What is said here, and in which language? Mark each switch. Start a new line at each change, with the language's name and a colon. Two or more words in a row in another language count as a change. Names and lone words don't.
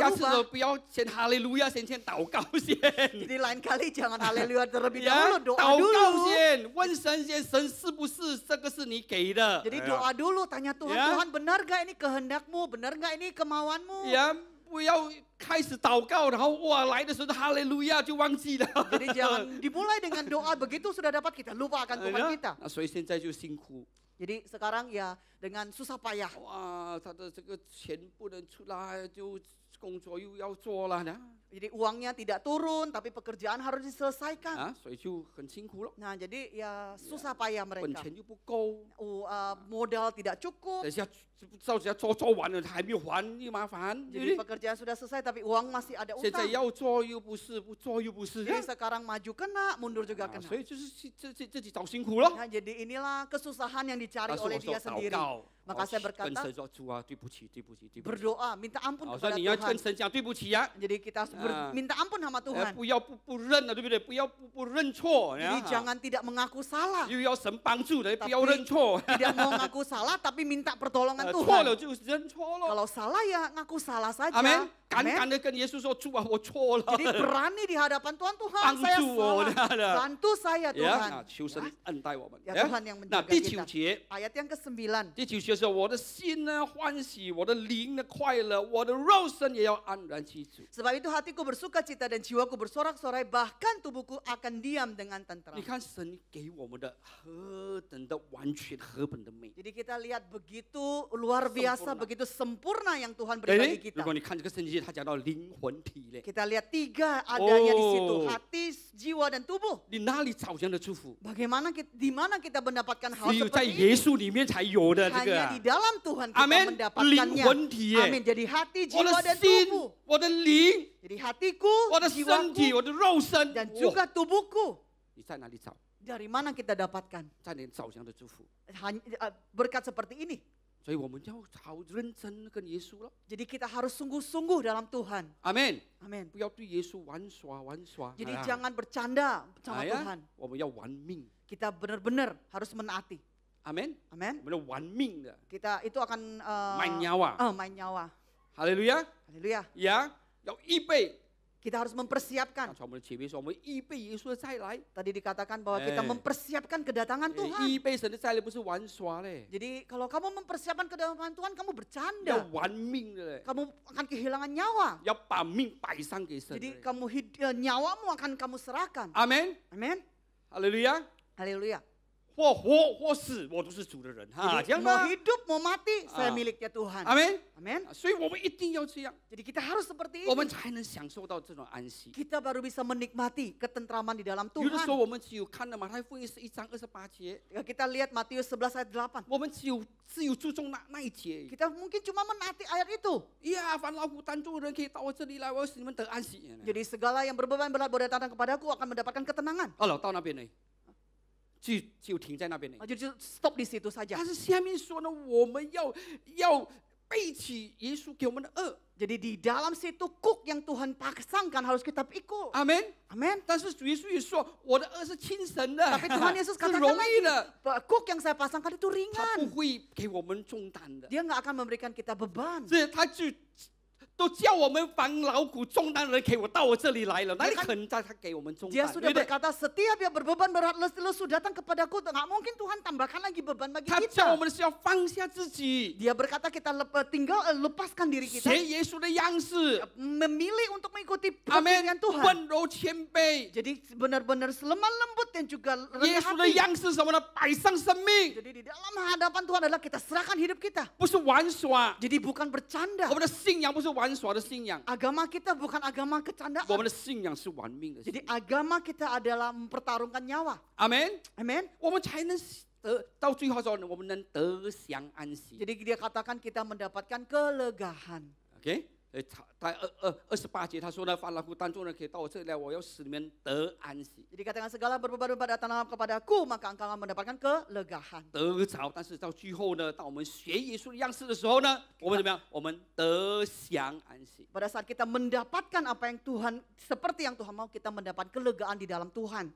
Chinese: 下次都
Indonesian: berubah.
Chinese: 不要先哈利路亚，先祷告先。
Indonesian: Jadi lain kali jangan haleluya terlebih 呀， dahulu, doa
Chinese: 祷告
Indonesian: dulu.
Chinese: 先，问神先，神是不是这个是你给的？
Indonesian: Jadi doa dulu, tanya Tuhan, Ya. Tuhan benar gak ini kehendakmu, benar gak ini kemauanmu?
Chinese: 呀，不要开始祷告，然后哇来的时候哈利路亚就忘记了。
Indonesian: Jadi jangan dimulai dengan doa, begitu sudah dapat kita lupa akan Tuhan kita.
Chinese: 那所以现在就辛苦。
Indonesian: Jadi sekarang ya dengan susah payah.
Chinese: 哇，他的这个钱不能出来，就工作又要做了呢，
Indonesian: Jadi uangnya tidak turun, tapi pekerjaan harus diselesaikan.
Chinese: 啊，所以就很辛苦了。
Indonesian: Nah jadi ya susah payah
Chinese: 本
Indonesian: mereka.
Chinese: 钱又不够，
Indonesian: Modal tidak cukup.
Chinese: 等下照着做完了，他还没有还，又麻烦，对
Indonesian: Jadi
Chinese: 不对？
Indonesian: pekerjaan sudah selesai tapi uang masih ada
Chinese: 现在
Indonesian: utang.
Chinese: 要做又不是，不做又不是，
Indonesian: Jadi sekarang maju kena, mundur juga 啊 kena.
Chinese: 所以就是自己找辛苦了。
Indonesian: Nah, jadi inilah kesusahan yang dicari
Chinese: 但是
Indonesian: oleh
Chinese: 我说
Indonesian: dia
Chinese: 祷
Indonesian: sendiri.
Chinese: 告，
Indonesian: Maka saya
Chinese: 跟
Indonesian: berkata,
Chinese: 神说主啊，对不起，对不起，对不起。
Indonesian: berdoa, minta ampun
Chinese: 好，所以
Indonesian: kepada
Chinese: 你要跟
Indonesian: Tuhan.
Chinese: 神讲对不起呀，
Indonesian: Jadi kita harus Ah. minta ampun sama Tuhan.
Chinese: 不要不认了，对不对？不要不认错，
Indonesian: Jadi jangan tidak mengaku salah.
Chinese: 又要神帮助的，不
Indonesian: Tapi
Chinese: 要认错。
Indonesian: Tidak mau ngaku salah tapi minta pertolongan
Chinese: 错
Indonesian: Tuhan.
Chinese: 了就认错了。
Indonesian: Kalau salah ya ngaku salah saja.
Chinese: 阿门。敢
Indonesian: Amen.
Chinese: 敢的跟耶稣说，主啊，我错了。
Indonesian: Jadi berani di hadapan Tuhan, Tuhan Bantu saya
Chinese: 我
Indonesian: salah.
Chinese: 的。
Indonesian: Bantu saya 呀， Tuhan.
Chinese: 那求神恩待我们。
Indonesian: Ya Tuhan yang
Chinese: 那
Indonesian: menjaga
Chinese: 第九
Indonesian: kita.
Chinese: 节，
Indonesian: Ayat yang ke-9.
Chinese: 第九节时候，我的心呢欢喜，我的灵呢快乐，我的肉身也要安然居住。
Indonesian: Sebab itu hatiku bersuka cita dan jiwaku bersorak-sorai, bahkan tubuhku akan diam dengan tentram.
Chinese: 你看神给我们的何等的完全，何等的美。
Indonesian: Jadi kita lihat begitu luar biasa, Sempurna. begitu sempurna yang Tuhan
Chinese: 对
Indonesian: beri bagi
Chinese: 不对？
Indonesian: kita.
Chinese: 如果你看这个圣经，他讲到灵魂体嘞，
Indonesian: Kita lihat 3 adanya di situ, Oh. hati, jiwa dan tubuh.
Chinese: 你哪里找这样的祝福？
Indonesian: Bagaimana kita, di mana kita mendapatkan hal
Chinese: 只有在
Indonesian: seperti
Chinese: 耶
Indonesian: ini?
Chinese: 稣里面才有的这个
Indonesian: Hanya 啊 di。dalam Tuhan kita Amin. mendapatkannya.
Chinese: 灵魂体耶。
Indonesian: Amin. Jadi hati,
Chinese: 我的
Indonesian: jiwa dan
Chinese: 心
Indonesian: tubuh.，
Chinese: 我的灵，
Indonesian: Jadi hatiku,
Chinese: 我的身体，
Indonesian: jiwaku
Chinese: 我的肉身，
Indonesian: dan 哇 juga tubuhku.
Chinese: 你在哪里找？
Indonesian: Dari mana kita dapatkan
Chinese: 在哪里找这样的祝福？
Indonesian: berkat seperti ini?
Chinese: 所以我们要好认真跟耶稣了。
Indonesian: Jadi kita harus sungguh-sungguh dalam Tuhan.
Chinese: 阿门。
Indonesian: Amin.
Chinese: 不要对耶稣玩耍玩耍。
Indonesian: Jadi 啊 jangan bercanda sama 哎呀 Tuhan.
Chinese: 我们要玩命。
Indonesian: Kita benar-benar harus menaati.
Chinese: 阿门。
Indonesian: Amin.
Chinese: 我们要玩命的，
Indonesian: Kita itu akan
Chinese: 卖 nyawa。
Indonesian: main nyawa.
Chinese: 哈利路亚
Indonesian: Haleluya.
Chinese: 呀！要预备。
Indonesian: Kita harus mempersiapkan.
Chinese: 刚才我们的前面说，我们预备耶稣的再来。
Indonesian: Tadi dikatakan bahwa kita Eh. mempersiapkan kedatangan Tuhan.
Chinese: 预备神的再来不是玩耍嘞，
Indonesian: Jadi kalau kamu mempersiapkan kedatangan Tuhan, kamu
Chinese: 要
Indonesian: bercanda.
Chinese: 玩命的嘞，
Indonesian: Kamu akan kehilangan nyawa.
Chinese: 要把命摆上给神的
Indonesian: Jadi
Chinese: 嘞。
Indonesian: kamu nyawamu akan kamu serahkan.
Chinese: 阿门。
Indonesian: Amin.
Chinese: 哈利路亚。
Indonesian: Haleluya.
Chinese: 或活或死，我都是主的人哈，这
Indonesian: Jadi
Chinese: 样
Indonesian: mau
Chinese: 吗？
Indonesian: hidup mau mati, saya Ah. miliknya Tuhan.
Chinese: 阿门。
Indonesian: Amin.
Chinese: 所以我们一定要这样，
Indonesian: Jadi kita harus seperti
Chinese: 我
Indonesian: ini.
Chinese: 们才能享受到这种安息。
Indonesian: Kita baru bisa menikmati ketentraman di dalam
Chinese: 有的时候
Indonesian: Tuhan.
Chinese: 我们只有看了马太福音11章28节，
Indonesian: Ya, kita lihat Matius 11 ayat 8.
Chinese: 我们只有注重那一节。
Indonesian: Kita mungkin cuma menaati ayat itu.
Chinese: 呀，凡劳苦担重的人可以到我这里来，我要使你们得安息。
Indonesian: Jadi segala yang berbeban berat boleh datang kepadaku akan mendapatkan ketenangan.
Chinese: 好了，到那边呢，就停在那边呢。
Indonesian: Jadi stop di situ saja.
Chinese: 但是下面说呢，我们要背起耶稣给我们的恶。
Indonesian: Jadi di dalam situ kuk yang Tuhan pasangkan harus kita pikul.
Chinese: 阿门。
Indonesian: Amin.
Chinese: 但是主耶稣也说，我的恶是轻省的，
Indonesian: Tapi Tuhan Yesus
Chinese: 是
Indonesian: katakan
Chinese: 容
Indonesian: lagi,
Chinese: 易的，
Indonesian: kuk yang saya pasangkan itu
Chinese: 他不
Indonesian: ringan.
Chinese: 会给我们重担的。
Indonesian: Dia nggak akan memberikan kita beban.
Chinese: 所以他就都叫我们凡劳苦重担的人，给我到我这里来了，哪里
Indonesian: Dia kan-
Chinese: 可能在他给我们重
Indonesian: Dia
Chinese: 担？
Indonesian: sudah
Chinese: 对不对？
Indonesian: berkata setiap yang berbeban berat lesu datang kepadaku. Nggak mungkin Tuhan tambahkan lagi beban bagi
Chinese: 他叫我
Indonesian: kita.
Chinese: 们是要放下自己，
Indonesian: Dia berkata kita tinggal lepaskan diri kita.
Chinese: 学耶稣的样式，
Indonesian: Memilih untuk mengikuti
Chinese: 阿门
Indonesian: pilihan。Tuhan.
Chinese: 温柔谦卑，
Indonesian: Jadi benar-benar lemah lembut dan juga
Chinese: 耶
Indonesian: rendah
Chinese: 稣的
Indonesian: hati.
Chinese: 样式什么呢？摆上生命，
Indonesian: Jadi di dalam hadapan Tuhan adalah kita serahkan hidup kita.
Chinese: 不是玩耍。
Indonesian: Jadi bukan bercanda.
Chinese: 我们的信仰不是玩耍的信仰，
Indonesian: Agama kita bukan agama
Chinese: 我
Indonesian: kecandaan.
Chinese: 们的信仰是玩命的信
Indonesian: Jadi
Chinese: 仰。
Indonesian: agama kita adalah mempertaruhkan nyawa.
Chinese: 阿门。
Indonesian: Amin.
Chinese: 我们才能得到最后说，我们能得享安息。
Indonesian: Jadi dia katakan kita mendapatkan kelegahan.
Chinese: OK，在28节他说呢，凡劳苦担重的人可以到我这里来，我要使你们得安息。
Indonesian: Jadi katakan segala berbeban datanglah kepadaku, maka engkau akan mendapatkan kelegahan.
Chinese: 得着，但是到最后呢，当我们学耶稣的样式的时候呢，我们怎么样？我们得享安息。
Indonesian: Pada saat kita mendapatkan apa yang Tuhan, seperti yang Tuhan mau, kita mendapat kelegaan di dalam Tuhan.